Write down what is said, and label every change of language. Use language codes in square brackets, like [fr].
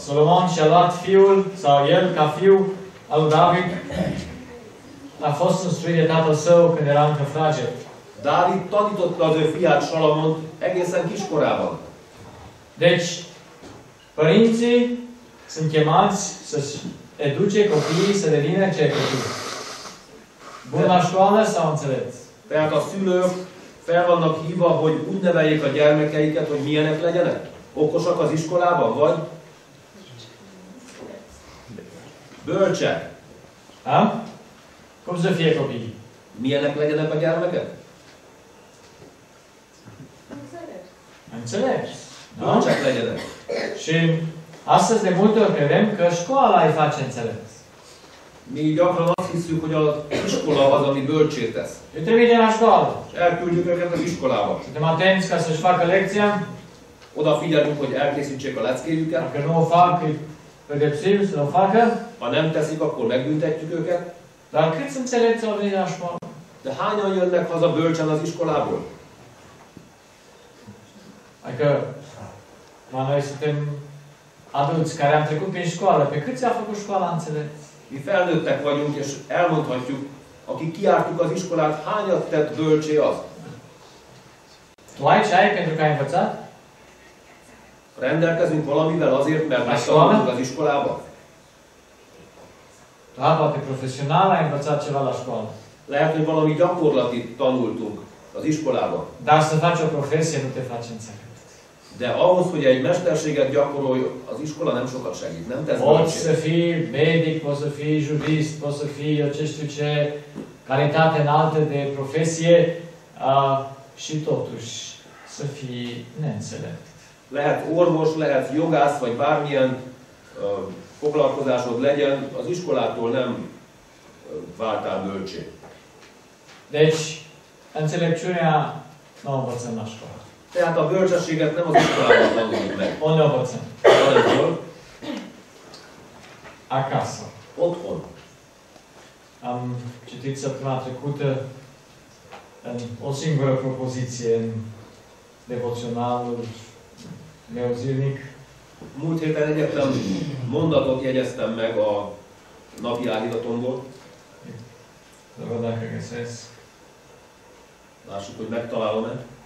[ro] Solomon și-a luat fiul, sau el ca fiu al lui David, a fost instruit de tatăl său când era încă fraged. [hu] Dávid tanította az ő fiát Salamont egészen kiskorában. [ro] Deci, părinții sunt chemați să-și educe copiii să devină ce copii. Bun la școală sau înțelepți? [hu] Tehát a szülők fel vannak hívva, hogy úgy neveljék a gyermekeiket, hogy milyenek legyenek? Okosak az iskolában, vagy? Bölcsek. [ro] Da? Cum să fie copiii? [hu] Milyenek legyenek a gyermekek? [ro] Înțelepți. Da? [hu] Bölcsek legyenek. [ro] Și astăzi de multe ori credem că școala îi face înțelepți. [hu] Mi gyakran azt hiszük, hogy az iskola az, ami bölcsé tesz. [ro] Îi trimitem la școală. [hu] És elküldjük őket az iskolába. [ro] Suntem atenți ca să-și facă lecția. [hu] Odafigyelünk, hogy elkészítsék a leckéjüket. [ro] Dacă nu o fac, îi pedepsim să o facă. [hu] Ha nem teszik, akkor megbüntetjük őket. [ro] Dar câți înțelepți au venit la școală? [hu] De hányan jönnek haza bölcsen az iskolából? [ro] Adică, noi suntem adulți care am trecut prin școală. Pe câți a făcut școala înțelepți? [hu] Mi felnőttek vagyunk, és elmondhatjuk, akik kiártuk az iskolát, hányat tett bölcsé az? [ro] Tu ai ce ai pentru că ai învățat? [hu] Rendelkezünk valamivel azért, mert megtanultunk az iskolába? [ro] Da, poate profesional ai învățat ceva la școală. [hu] Lehet, hogy valami gyakorlatit tanultunk az iskolában. [ro] Dar să faci o profesie nu te face înțelept. [hu] De ahhoz, hogy egy mesterséget gyakorolj, az iskola nem sokat segít, nem tesz [ro] Poți să [hu] bölcsét. [ro] fii medic, poți să fii jurist, poți să fii eu ce știu ce, calitate înaltă de profesie și totuși să fii neînțelept. [hu] Lehet orvos, lehet jogász, vagy bármilyen foglalkozásod legyen, az iskolától nem váltál bölcsé. [ro] Deci, înțelepciunea nu o învățăm la școală. [hu] Tehát a bölcsességet nem az iskolában tanuljuk meg, [ro] Unde o învățăm? [hu] hanem hol? [ro] Acasă. [hu] Otthon. [ro] Am citit săptămâna trecută în o singură propoziție în devoționalul meu zilnic. [hu] Múlt héten egyetlen mondatot jegyeztem meg a napi áhítatomból. [ro] Să văd dacă găsesc. [hu] Lássuk, hogy megtalálom-e.